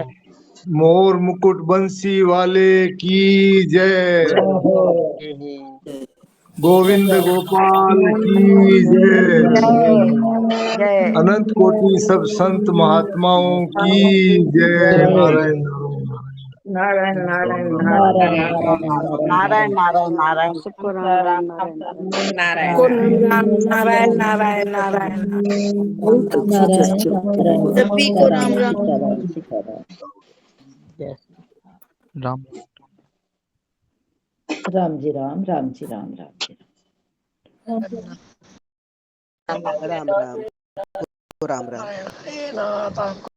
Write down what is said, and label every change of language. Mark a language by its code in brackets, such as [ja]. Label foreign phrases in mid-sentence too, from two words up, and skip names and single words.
[hi] मोर मुकुट बंसी वाले की जय। गोविंद गोपाल की जय। अनंत कोटि सब संत महात्माओं की जय। नारायण नारायण नारायण नारायण नारायण नारायण नारायण शुक्राम नारायण नारायण नारायण सभी को राम राम। राम राम जी राम, राम जी राम, राम जी राम राम राम राम।